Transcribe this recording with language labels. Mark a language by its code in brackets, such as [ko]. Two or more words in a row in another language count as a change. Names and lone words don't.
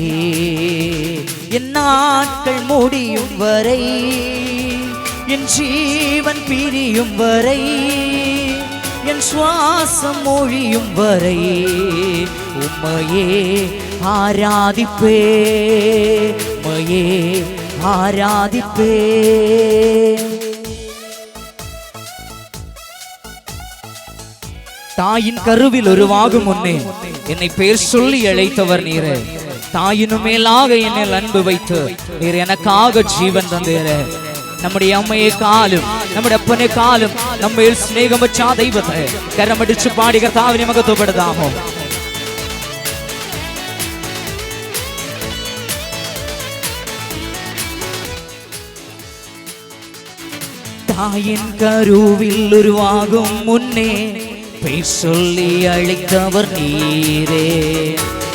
[ta] என் நாட்கள் முடியும் வரை, என் ஜீவன் பிரியும் வரை, என் சுவாசம் ஒழியும் வரை உம்மையே ஆராதிப்பே, உம்மையே ஆராதிப்பே. தாயின் கருவில் உருவாகும் முன்னே என்னை பெயர் சொல்லி அழைத்தவர் நீரே. தாயினும் மேலாக என்னில் அன்பு வைத்து நீர் எனக்காக ஜீவன் தந்தீரே. [ml] നമ്മുടെ അമ്മയെക്കാളും നമ്മുടെ അപ്പനെക്കാളും നമ്മയിൽ സ്നേഹം വെച്ച ആ ദൈവത്തെ കരമടിച്ച് പാടി കർത്താവിനെ മഹത്വപ്പെടുത്താമോ? [ta] தாயின் கருவில் உருவாகும் முன்னே பெயர் சொல்லி அழைத்தவர் நீரே.